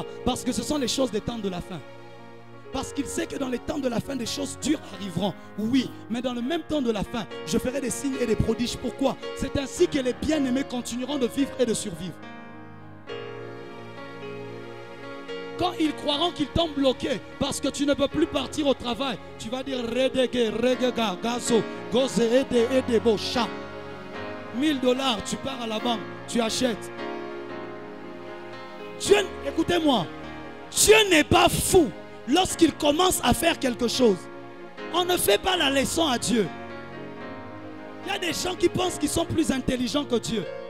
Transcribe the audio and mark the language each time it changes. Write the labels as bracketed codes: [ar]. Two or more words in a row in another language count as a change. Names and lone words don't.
[fr] Parce que ce sont les choses des temps de la fin. Parce qu'il sait que dans les temps de la fin, des choses dures arriveront. Oui, mais dans le même temps de la fin, je ferai des signes et des prodiges. Pourquoi? C'est ainsi que les bien-aimés continueront de vivre et de survivre. Quand ils croiront qu'ils t'ont bloqué parce que tu ne peux plus partir au travail, tu vas dire redege, regega, gazo, goze, ede, bocha. $1000, tu pars à la banque, tu achètes. Dieu, écoutez-moi, Dieu n'est pas fou lorsqu'il commence à faire quelque chose. On ne fait pas la leçon à Dieu. Il y a des gens qui pensent qu'ils sont plus intelligents que Dieu.